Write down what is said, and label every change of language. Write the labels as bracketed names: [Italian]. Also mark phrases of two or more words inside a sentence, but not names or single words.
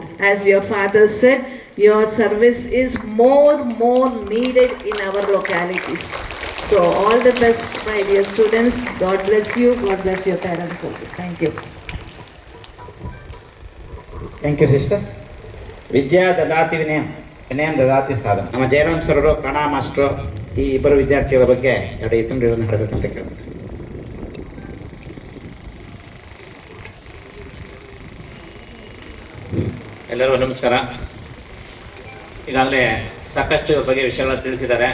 [English] As your father said, your service is more needed in our localities. So all the best, my dear students. God bless you. God bless your parents also. Thank you. thank you sister. [Sanskrit] ವಿದ್ಯಾ ದದಾತಿ ವಿನಯಂ, ವಿನಯಂ ದದಾತಿ ಸಾಧನ. [Kannada] ನಮ್ಮ ಜಯರಾಮ್ ಸರ್ ಅವರು ಕನ್ನಡ ಮಾಸ್ಟ್ರು ಈ ಇಬ್ಬರು ವಿದ್ಯಾರ್ಥಿಗಳ ಬಗ್ಗೆ ಎರಡು ಇತಂಡ್ರಿಗಳನ್ನು ಹೇಳಬೇಕಂತ ಕೇಳ್ತಾರೆ. ಎಲ್ಲರಿಗೂ ನಮಸ್ಕಾರ. ಈಗಾಗಲೇ ಸಾಕಷ್ಟು ಇವ್ರ ಬಗ್ಗೆ ವಿಷಯಗಳನ್ನು ತಿಳಿಸಿದ್ದಾರೆ.